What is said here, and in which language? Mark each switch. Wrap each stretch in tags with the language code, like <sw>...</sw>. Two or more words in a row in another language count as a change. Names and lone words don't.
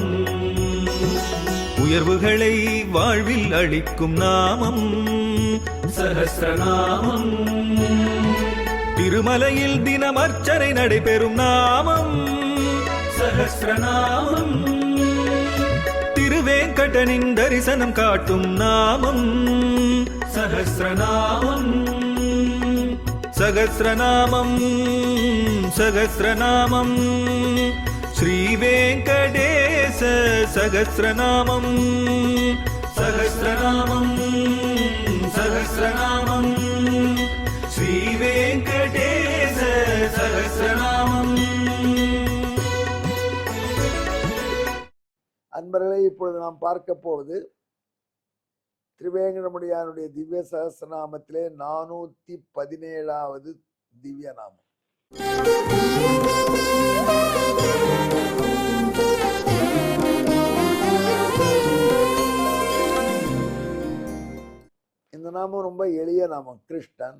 <ta>உயர்வுகளை வாழ்வில் அளிக்கும் நாமம் சஹஸ்ரநாமம். திருமலையில் தினம் அர்ச்சனை நடைபெறும் நாமம் சஹஸ்ரநாமம். திருவேங்கடனின் தரிசனம் காட்டும் நாமம் சஹஸ்ரநாமம்.</ta> <sa>सहस्रनामं सहस्रनामं श्रीवेङ्कटेश सहस्रनामं सहस्रनामं सहस्रनामं श्रीवेङ्कटेश सहस्रनामं.</sa> <ta>அன்பர்களே, இப்பொழுது நாம் பார்க்க போவது திருவேங்கடமுடியானுடைய திவ்ய சகஸ்ரநாமத்திலே 417வது திவ்ய நாமம். இந்த நாமம் ரொம்ப எளிய நாமம், கிருஷ்ணன்.</ta>